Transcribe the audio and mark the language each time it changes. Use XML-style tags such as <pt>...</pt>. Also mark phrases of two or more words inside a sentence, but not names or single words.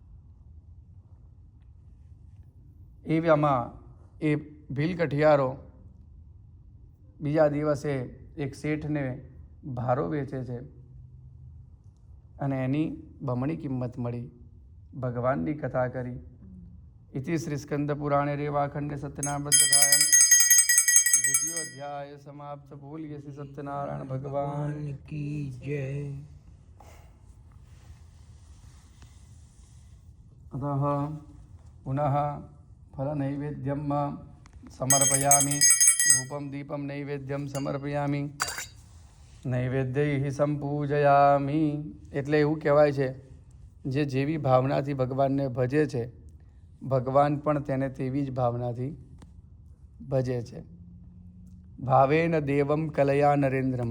<gu>એવામાં એ ભીલ કઠિયારો બીજા દિવસે એક શેઠને ભારો વેચે છે અને એની બમણી કિંમત મળી. ભગવાનની કથા કરી.</gu> <sa>इति श्रीस्कंदपुराणे रेवाखंडे सत्यनारायण कथायां द्वितीयोऽध्याय समाप्त।</sa> <hi>बोलिए श्री सत्यनारायण भगवान की जय।</hi> <sa>अतः पुनः फलनैवेद्यं समर्पयामि। धूपं दीपं नैवेद्यं समर्पयामि। नैवेद्यै संपूजयामि।</sa> <gu>એટલે એવું કહેવાય છે, જે જેવી ભાવનાથી ભગવાનને ભજે છે, ભગવાન પણ તેને તેવી જ ભાવનાથી ભજે છે.</gu> <sa>भावेन देवम कलया नरेन्द्रम.</sa>